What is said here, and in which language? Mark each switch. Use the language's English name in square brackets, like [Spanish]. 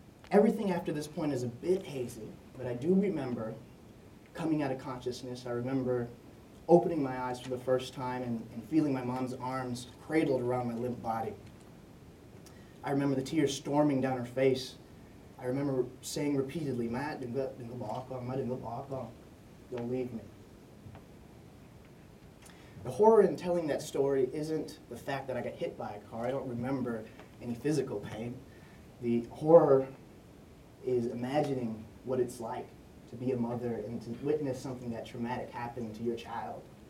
[English] Everything after this point is a bit hazy, but I do remember coming out of consciousness. I remember opening my eyes for the first time and feeling my mom's arms cradled around my limp body. I remember the tears storming down her face. I remember saying repeatedly, [Vietnamese] "Matt, đừng có bỏ con, Matt, đừng có bỏ con. [English] Don't leave me." The horror in telling that story isn't the fact that I got hit by a car. I don't remember any physical pain. The horror is imagining what it's like to be a mother and to witness something that traumatic happen to your child.